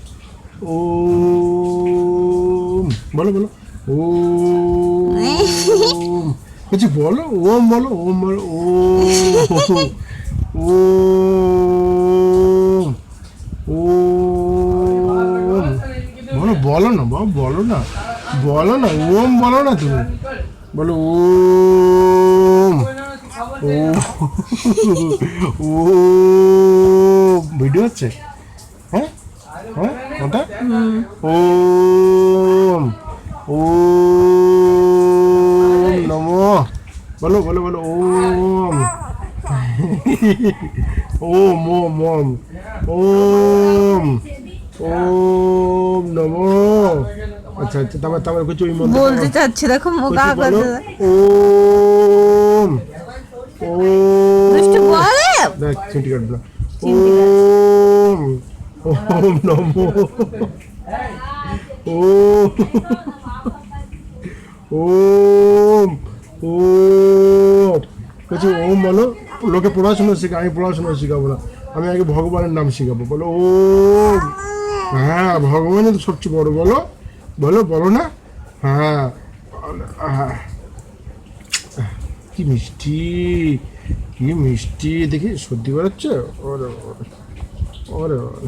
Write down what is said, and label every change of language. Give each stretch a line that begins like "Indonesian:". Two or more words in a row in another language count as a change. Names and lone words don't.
Bangla: ওম, বলো বলো ওম, কিছু বলো ওম, বলো ওম, বলো ওম, ওম, ওম, বলো বলো না বাবা, বলো না, বলো না ওম, বলো না তুমি, বলো ওম, ওম, ওম, ভিডিও হচ্ছে, হ্যাঁ হ্যাঁ ওটা ওম, ওম নমো, বলো বলো বলো ওম, ওম ওম ওম, ওম, ওম নমো। আচ্ছা আচ্ছা, তারপর তারপর কিছু বলতে চাচ্ছি, দেখো মুখ আগাতে ওম, দুষ্টু ওম, বলে। দেখ চিন্টি কাটবে, ওম, ওম নমো, ওম, ওম, ওম, বলছি ওম বলো, লোকে পড়াশোনা শেখা, আমি পড়াশোনা শেখাবো না, আমি আগে ভগবানের নাম শেখাবো, বলো ওম, হ্যাঁ ভগবানের তো সবচেয়ে বড়, বলো বলো বলো না, হ্যাঁ হ্যাঁ, কি মিষ্টি, কি মিষ্টি, দেখি সর্দি বেরোচ্ছে, ওরে ওরে ওরে ওরে।